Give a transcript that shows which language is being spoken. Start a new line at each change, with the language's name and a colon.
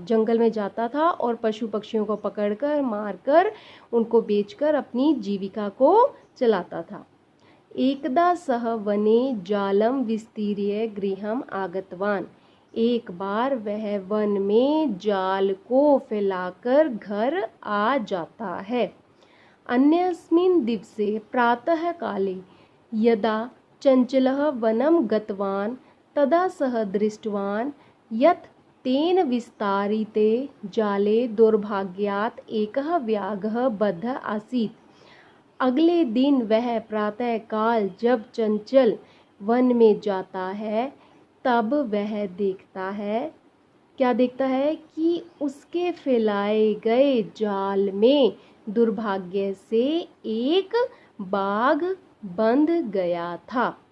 Hindi: जंगल में जाता था और पशु पक्षियों को पकड़कर मारकर उनको बेचकर अपनी जीविका को चलाता था।
Sanskrit: एकदा सह वने जालं विस्तीर्य गृहम् आगतवान्।
Hindi: एक बार वह वन में जाल को फैलाकर घर आ जाता है।
Sanskrit: अन्यस्मिन् दिवसे प्रातः काले यदा चंचलः वनं गतवान् तदा सः दृष्टवान् यत् तेन विस्तारिते जाले दुर्भाग्यात् एकः व्याघ्रः बद्धः आसीत्।
Hindi: अगले दिन वह प्रातः काल जब चंचल वन में जाता है तब वह देखता है, क्या देखता है कि उसके फैलाए गए जाल में दुर्भाग्य से एक बाघ बंध गया था।